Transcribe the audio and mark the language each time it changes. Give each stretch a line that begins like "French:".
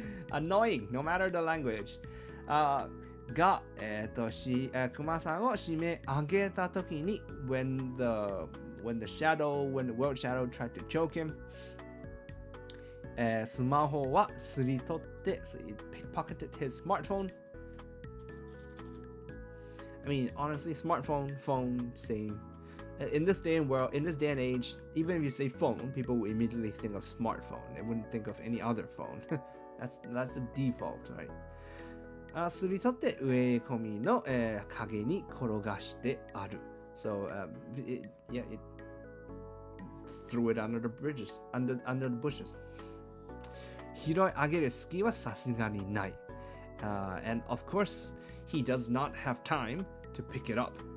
English: Annoying, no matter the language.
Japanese: が、熊さんを締め上げたときに
English: when the world shadow tried to choke him,
Japanese: スマホはすり取って
English: so he pickpocketed his smartphone. I mean, honestly, smartphone, phone, same. In this day and age, even if you say phone, people will immediately think of smartphone. They wouldn't think of any other phone. that's the default, right?
Japanese: すり取って植え込みの、影に転がしてある。
English: So, it threw it under the under the bushes.
Japanese: 拾い上げる隙はさすがにない。
English: And of course, he does not have time to pick it up.